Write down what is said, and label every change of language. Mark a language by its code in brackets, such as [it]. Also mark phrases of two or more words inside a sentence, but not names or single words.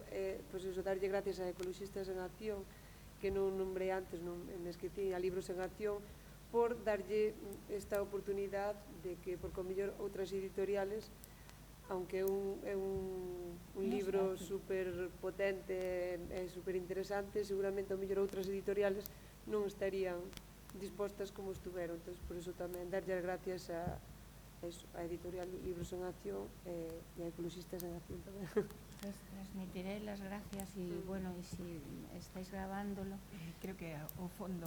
[gl] pois eso, darlle gracias a Ecoloxistas en Acción, que non nombrei antes, non me esqueci, a Libros en Acción, por darlle esta oportunidade de que, porque ao mellor outras editoriales, aunque é un libro super potente e super interesante, seguramente ao mellor outras editoriales non estarían dispostas como estuveron. Entón, por iso tamén darlle as gracias a editorial Libros en Acción e a Ecoloxistas en Acción tamén. [es] Pues transmitiré las gracias y bueno, y si estáis grabándolo. [gl] Creo que ao fondo...